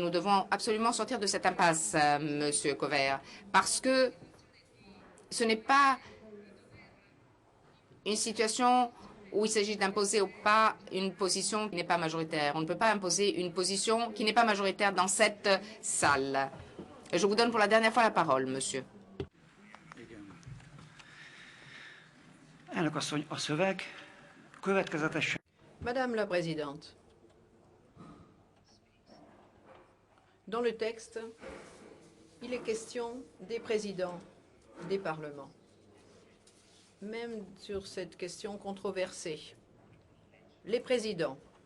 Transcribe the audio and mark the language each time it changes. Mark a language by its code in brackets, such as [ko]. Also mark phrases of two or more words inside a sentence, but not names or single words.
[fr] Nous devons absolument sortir de cette impasse, Monsieur Cover, parce que ce n'est pas une situation où il s'agit d'imposer ou pas une position qui n'est pas majoritaire. On ne peut pas imposer une position qui n'est pas majoritaire dans cette salle. Je vous donne pour la dernière fois la parole, monsieur. [hu] Elnök asszony, a szöveg következetesen [fr] Madame la Présidente, dans le texte, il est question des présidents des parlements, même sur cette question controversée. Les présidents.